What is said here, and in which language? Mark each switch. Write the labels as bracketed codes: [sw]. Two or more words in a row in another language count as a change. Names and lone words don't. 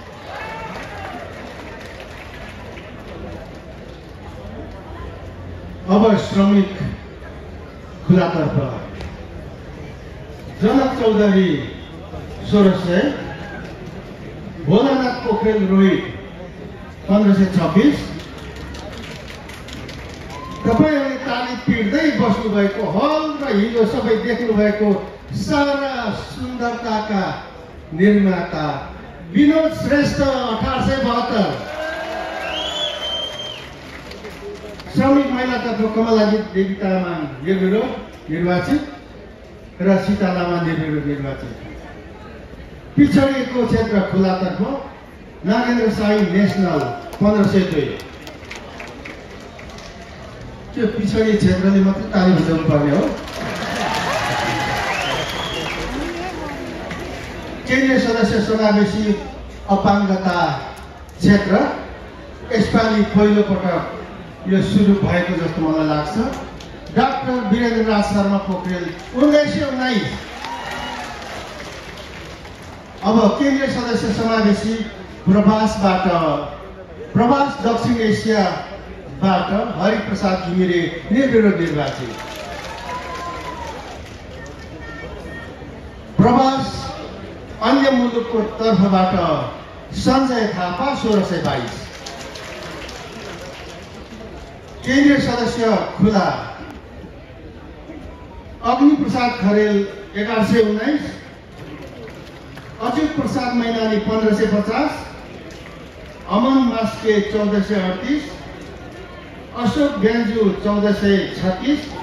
[ne] अब श्रमिक खुलातर्फ जनक चौधरी 1600, भोलानाथ पोखरेल रोहित 1526। तपाईहरुले ताली पिट्दै बस्नु भएको हल र हिजो सबै देख्नु भएको सारा सुन्दरताका निर्माता विनोद श्रेष्ठ 1872। श्रमिक महिलातर्फ कमलाजित देवी तामाङ निर्विरोध निर्वाचित र सीता लामा निर्विरोध निर्वाचित। पिछडिएको क्षेत्र खुलातर्फ नागेन्द्र साई नेसनल 1502। त्यो पिछडी क्षेत्रले मात्रै ताली बजाउनु पर्ने हो। केन्द्रीय सदस्य समावेशी अपाङ्गता क्षेत्र यसपालि पहिलो पटक यो सुरु भएको जस्तो मलाई लाग्छ। डाक्टर वीरेन्द्र राज शर्मा पोखरेल 1919। अब केन्द्रीय सदस्य समावेशी प्रवासबाट प्रवास दक्षिण एसियाबाट हरिप्रसाद घिमिरे निर्विरोध निर्वाचित। प्रवास अन्य मुलुकको तर्फबाट सञ्जय थापा 1622। केन्द्रीय सदस्य खुला अग्नि प्रसाद खरेल 1119, अच्युत प्रसाद मैनाली 1550, अमन मास्के 1438, अशोक ब्यान्जु 1436,